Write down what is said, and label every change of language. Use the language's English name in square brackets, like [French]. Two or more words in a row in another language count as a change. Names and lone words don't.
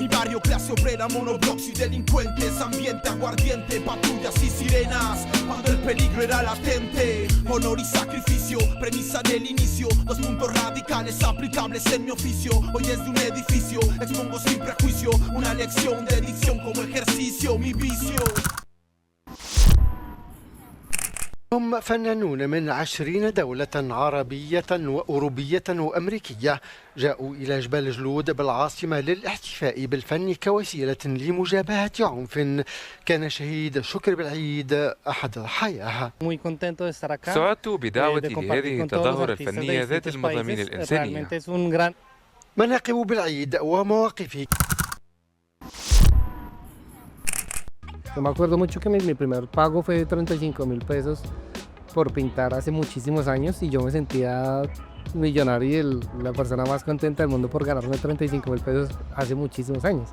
[Spanish] Mi barrio, clase obrera, monoblocks y delincuentes. Ambiente, aguardiente, patrullas y sirenas. Cuando el peligro era latente. Honor y sacrificio, premisa del inicio. Los puntos radicales aplicables en mi oficio. Hoy es de un edificio, expongo sin prejuicio. Una lección de dicción como ejercicio, mi vicio. [Arabic] هم فنانون من 20 دولة عربية وأوروبية وأمريكية جاءوا إلى جبال جلود بالعاصمة للاحتفاء بالفن كوسيلة لمجابهة عنف. كان شهيد شكر بالعيد أحد ضحاياها. سعدت بدعوتي لهذه التظاهرة الفنية ذات المضامين الإنسانية. مناقب بالعيد ومواقف. [Spanish] Yo me acuerdo mucho que mi primer pago fue de 35.000 pesos por pintar hace muchísimos años y yo me sentía millonario y la persona más contenta del mundo por ganarme 35.000 pesos hace muchísimos años.